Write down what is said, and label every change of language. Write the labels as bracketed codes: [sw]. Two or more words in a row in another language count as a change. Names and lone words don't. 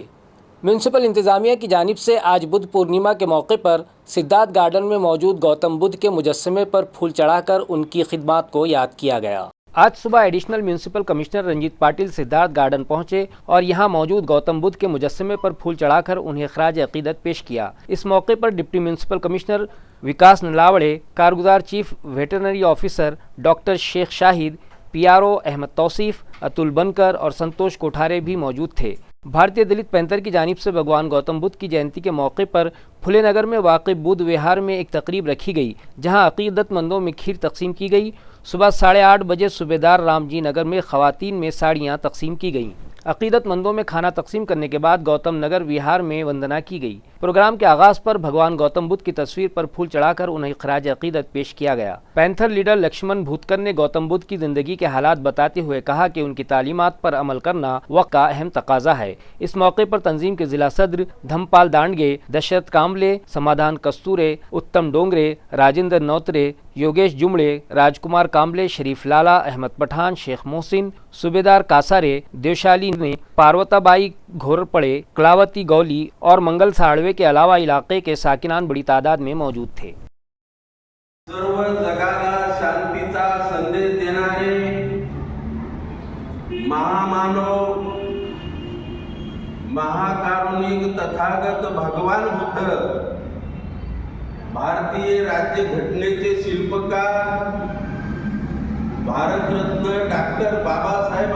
[ur] میونسپل انتظامیہ کی جانب سے آج بدھ پورنیما کے موقع پر سدھارتھ گارڈن میں موجود گوتم بدھ کے مجسمے پر پھول چڑھا کر ان کی خدمات کو یاد کیا گیا۔ آج صبح ایڈیشنل میونسپل کمشنر رنجیت پاٹل سدھارتھ گارڈن پہنچے اور یہاں موجود گوتم بدھ کے مجسمے پر پھول چڑھا کر انہیں خراج عقیدت پیش کیا۔ اس موقع پر ڈپٹی میونسپل کمشنر وکاس نلاوڑے، کارگزار چیف ویٹرنری آفیسر ڈاکٹر شیخ شاہد، PRO احمد توصیف، اتل بنکر اور سنتوش کوٹھارے بھی موجود تھے۔ بھارتیہ دلت پینتھر کی جانب سے بھگوان گوتم بدھ کی جینتی کے موقع پر پھلے نگر میں واقع بدھ وہار میں ایک تقریب رکھی گئی، جہاں عقیدت مندوں میں کھیر تقسیم کی گئی۔ صبح 8:30 بجے صوبیدار رام جی نگر میں خواتین میں ساڑیاں تقسیم کی گئیں۔ عقیدت مندوں میں کھانا تقسیم کرنے کے بعد گوتم نگر وہار میں وندنا کی گئی۔ پروگرام کے آغاز پر بھگوان گوتم بدھ کی تصویر پر پھول چڑھا کر انہیں خراج عقیدت پیش کیا گیا۔ پینتھر لیڈر لکشمن بھوتکر نے گوتم بدھ کی زندگی کے حالات بتاتے ہوئے کہا کہ ان کی تعلیمات پر عمل کرنا وقت کا اہم تقاضا ہے۔ اس موقع پر تنظیم کے ضلع صدر دھمپال دانڈگے، دشرت کامبلے، سمادھان کستورے، اتم ڈونگرے، راجندر نوترے، یوگیش جمڑے، راج کمار کامبلے، شریف لالا، احمد پٹھان، شیخ محسن، صوبیدار کاسارے، دیوشالی نے، پاروتا بائی گھورپڑے، کلاوتی گولی اور منگل ساڑوے کے علاوہ علاقے کے ساکنان بڑی تعداد میں موجود تھے۔ [mr] सर्व जगाला शांतीचा संदेश देणारे महामानव महाकारुणिक तथागत भगवान बुद्ध, भारतीय राज्य घटनेचे शिल्पकार, भारतरत्न डॉक्टर बाबासाहेब